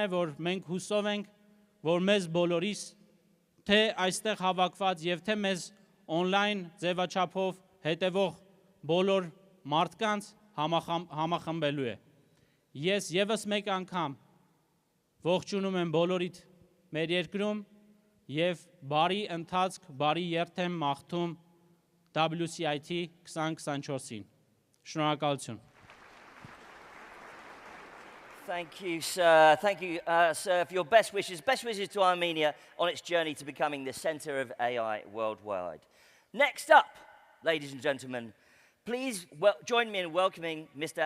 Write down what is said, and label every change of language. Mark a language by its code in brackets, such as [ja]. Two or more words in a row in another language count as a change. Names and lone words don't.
[hy] որ մենք հուսով ենք, որ մեզ բոլորիս թե այստեղ հավաքված եւ թե մեզ on-line ձևաչափով հետևող բոլոր մարդկանց համախմբելու է։ Ես եւս մեկ անգամ ողջունում եմ բոլորիդ մեր երկրում եւ բարի ընթացք, բարի երթ եմ մաղթում WCIT 2024-ին։ Շնորհակալություն։ [en] Thank you, sir. Thank you, sir, for your best wishes. Best wishes to Armenia on its journey to becoming the center of AI worldwide. Next up, ladies and gentlemen, please join me in welcoming Mr.